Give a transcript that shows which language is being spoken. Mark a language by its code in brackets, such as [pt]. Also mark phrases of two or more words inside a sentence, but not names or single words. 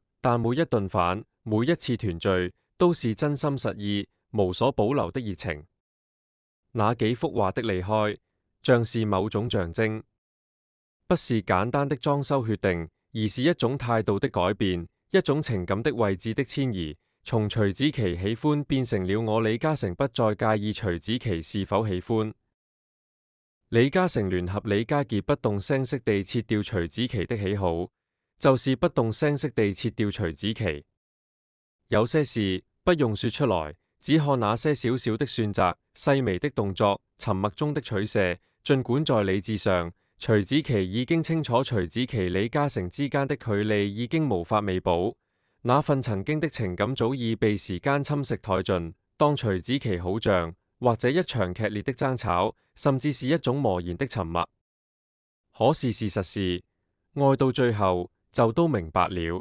[zh] 但每一頓飯，每一次團聚，都是真心實意、無所保留的熱情。那幾幅畫的離開， 像是某種象徵，不是簡單的裝修決定，而是一種態度的改變，一種情感的位置的遷移。從徐子淇喜歡變成了我李嘉誠不再介意徐子淇是否喜歡。李嘉誠聯合李家傑不動聲色地切掉徐子淇的喜好，就是不動聲色地切掉徐子淇。有些事不用說出來，只看那些小小的選擇、細微的動作、沉默中的取捨。儘管在理智上，徐子淇已經清楚徐子淇李嘉誠之間的距離已經無法彌補，那份曾經的情感早已被時間侵蝕殆盡。當徐子淇好像或者一場劇烈的爭吵，甚至是一種磨然的沉默。可是事實是，愛到最後就都明白了。